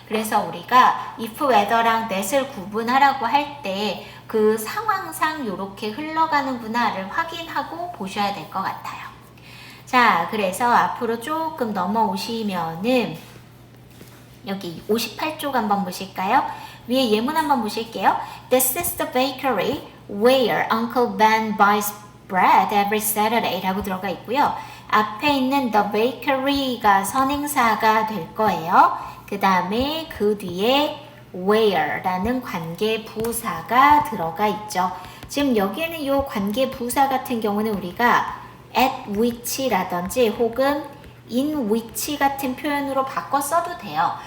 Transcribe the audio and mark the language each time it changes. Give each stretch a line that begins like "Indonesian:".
Korean: 그래서 우리가 if, whether랑 that을 구분하라고 할 때 그 상황상 요렇게 흘러가는구나를 확인하고 보셔야 될 것 같아요. 자, 그래서 앞으로 조금 넘어오시면은 여기 58쪽 한번 보실까요? 위에 예문 한번 보실게요.
English: This is the bakery where Uncle Ben buys bread every Saturday
Korean: 라고 들어가 있고요. 앞에 있는 the bakery가 선행사가 될 거예요. 그 다음에 그 뒤에 where라는 관계 부사가 들어가 있죠. 지금 여기에는 이 관계 부사 같은 경우는 우리가 at which라든지 혹은 in which 같은 표현으로 바꿔 써도 돼요.